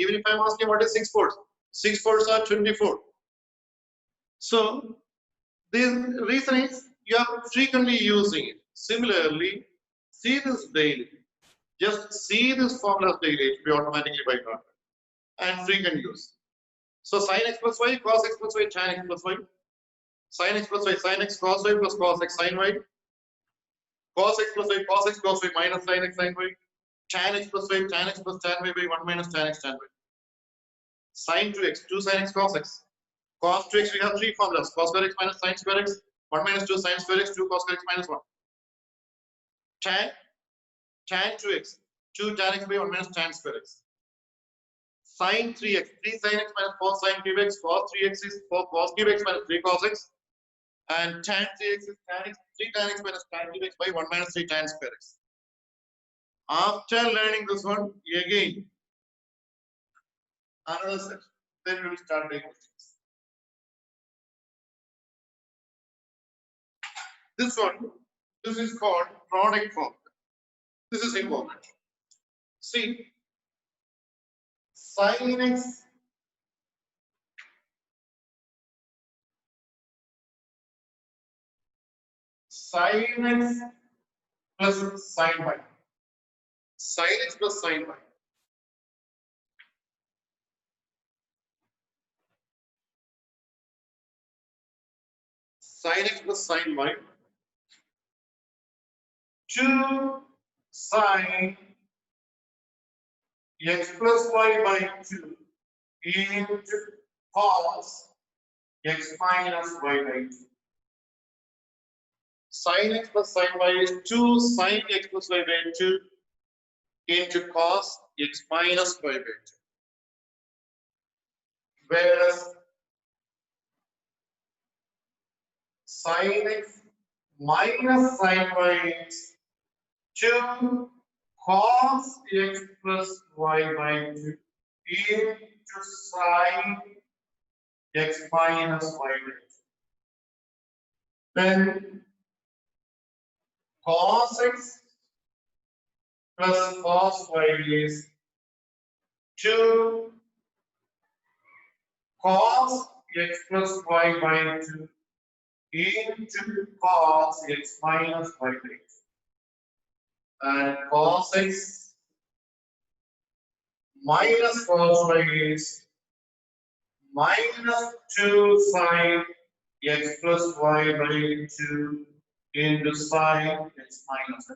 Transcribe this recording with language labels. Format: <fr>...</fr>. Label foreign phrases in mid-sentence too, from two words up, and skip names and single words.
<en>Even if I'm asking what is 6 fours, 6 fours are 24. So the reason is you are frequently using it. Similarly, see this daily. Just see this formula daily, it will be automatically by heart and frequent use. So sin x plus y, cos x plus y, tan x plus y, sin x plus y, sin x cos y plus cos x sin y, cos x plus y, cos x cos y minus sin x sin y, tan x plus y, tan x plus tan y by 1 minus tan x tan y. Sin 2x, 2 sin x cos x. Cos 2x, we have three formulas. Cos square x minus sin square x, 1 minus 2 sin square x, 2 cos square x minus 1. Tan 2x, 2 tan x by 1 minus tan square x. Sin 3x, 3 sin x minus 4 sin cube x, cos 3x is 4 cos cube x minus 3 cos x, and tan 3x is tan x, 3 tan x minus tan cube x by 1 minus 3 tan square x. After learning this one, again, another set, then we will start doing questions. This one, this is called product formula. This is important. See, sin x plus sin y. Sin x plus sin y. Sin x plus sin y. 2 sin x plus y by 2 into cos x minus y by 2. Sin x plus sin y is 2 sin x plus y by 2 into cos x minus y by 2. Whereas sin x minus sin y is 2 cos x plus y by 2 into sin x minus y by 2. Then cos x plus cos y is 2 cos x plus y by 2 into cos x minus y by 2. And cos x minus cos y is minus 2 sin x plus y by 2 into sin x minus y.</en>